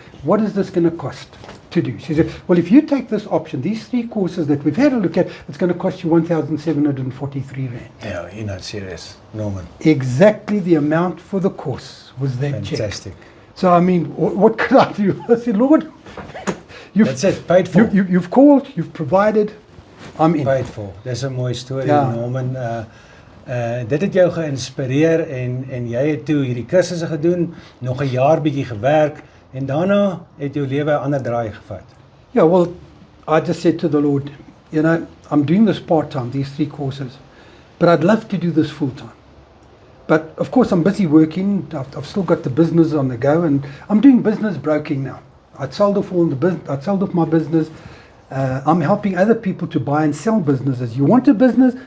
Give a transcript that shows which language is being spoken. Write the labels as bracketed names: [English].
[English] What is this going to cost to do? She said, well, if you take this option, these 3 courses that we've had a look at, it's going to cost you 1,743 rand. Yeah, you're not serious, Norman. Exactly the amount for the course was that Fantastic. check. So, I mean, what could I do? I said, Lord, that's it, paid for. You've called, you've provided, I'm in. Paid for. [Afrikaans] Dis 'n mooi storie, Ja. Norman. Dit het jou geïnspireer, en jy het toe hierdie kursusse gedoen, nog 'n jaar bietjie gewerk, en daarna het jou lewe 'n ander draai gevat. [English] Yeah, well, I just said to the Lord, you know, I'm doing this part-time, these 3 courses, but I'd love to do this full-time. But of course I'm busy working, I've still got the business on the go, and I'm doing business broking now. I'd sold off my business. I'm helping other people to buy and sell businesses. You want a business?